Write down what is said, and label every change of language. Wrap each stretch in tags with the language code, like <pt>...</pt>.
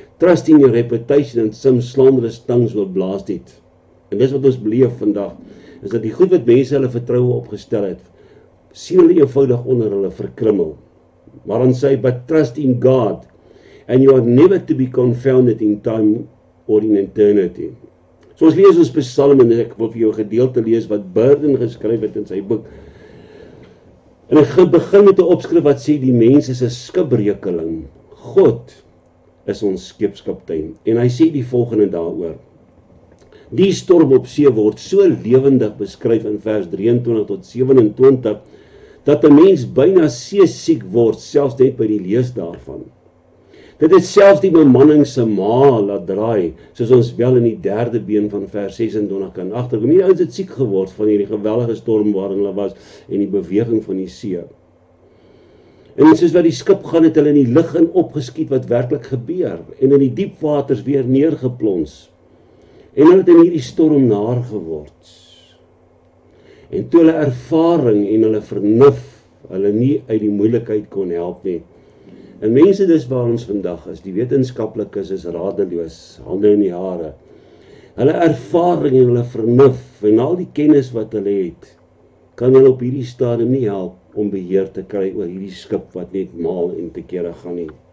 <en>Trust in your reputation and some slanderous tongues will blast it.</en> <af>En dis wat ons beleef vandag, is dat die goed wat mense hulle vertroue opgestel het, sien hulle eenvoudig onder hulle verkrummel. Maar dan sê,</af> <en>but trust in God and you are never to be confounded in time or in eternity.</en> <af>So ons lees ons psalm en ek wil vir jou 'n gedeelte lees wat Burden geskryf het in sy boek. En ek begin met 'n opskrif wat sê die mens is 'n skipbreukeling. God is ons skepskaptein. En hy sê die volgende daaroor. Die storm op see word so lewendig beskryf in vers 23 tot 27 dat 'n mens byna seesiek word selfs net by die lees daarvan. Dit het selfs die bemanning se maag laat draai, soos ons wel in die 3de been van vers 26 kan agterkom. Die ouens het siek geword van hierdie geweldige storm waarin hulle was en die beweging van die see. En soos wat die skip gaan het hulle in die lug in opgeskiet wat werklik gebeur en in die diep waters weer neergeplons. En hulle het in hierdie storm naar geword. En toe hulle ervaring en hulle vernuf hulle nie uit die moeilikheid kon help nie. En mense dis waar ons vandag is, die wetenskaplikes is radeloos, hande in die hare. Hulle ervaring en hulle vernuf en al die kennis wat hulle het, kan hulle op hierdie stadium nie help om beheer te kry oor hierdie skip wat net maal en te kere gaan nie.</af>